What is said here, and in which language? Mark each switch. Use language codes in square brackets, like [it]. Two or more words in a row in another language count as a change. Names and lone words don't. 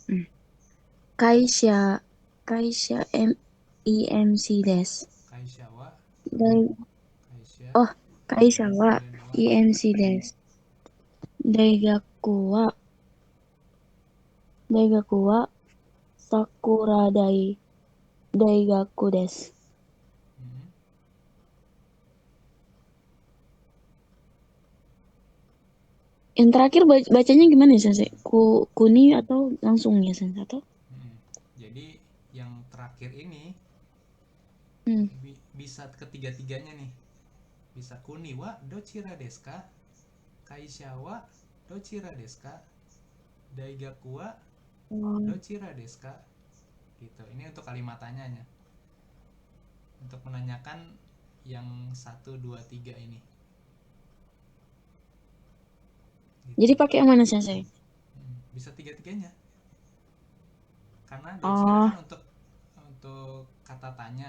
[ja] 会社、EMC です。会社は大 Kaisha 会社は [id] kemudian wa [ja] EMC です。大学は桜大学です。 hmm. [id] Yang terakhir bacanya gimana ya, Sensei? Kuni atau langsung ya, Sensei? Atau? Jadi yang terakhir ini bisa ketiga-tiganya nih. [ja] Bisa 国はどちらですか? 会社はどちらですか? 大学はどちらですか? [id] Gitu. Ini untuk kalimat tanyanya. Untuk menanyakan yang 1, 2, 3 ini. Gitu. Jadi pakai yang mana, Sensei? Bisa tiga-tiganya. Karena dochira kan untuk kata tanya.